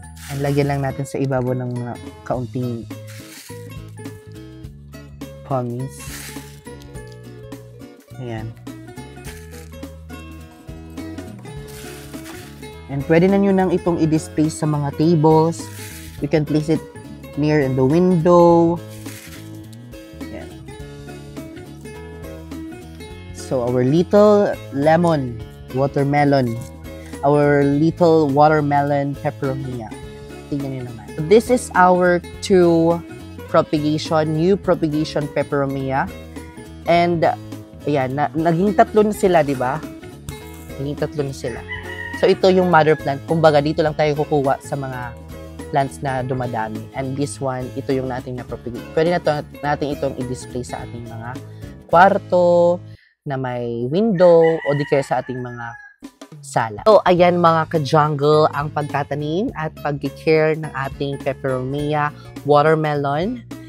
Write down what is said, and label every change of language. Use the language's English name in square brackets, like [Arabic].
[Filipino] And lagyan lang natin sa ibabaw ng mga kaunting pumice. Ayan. And pwede na nyo nang itong i-display sa mga tables. [English] You can place it near in the window. [Filipino] Ayan. [English] So, our little watermelon. Our little watermelon peperomia. [Filipino] Tingnan nyo naman. [English] This is our new propagation peperomia. [Filipino] And, ayan, naging tatlo na sila, di ba? Naging tatlo na sila. So, ito yung mother plant. Kumbaga, dito lang tayo kukuha sa mga plants na dumadami. And this one, ito yung natin na-propagate. Pwede natin itong i-display sa ating mga kwarto, na may window, o di kaya sa ating mga sala. So, ayan mga ka-jungle, ang pagtatanim at pag-care ng ating peperomia watermelon.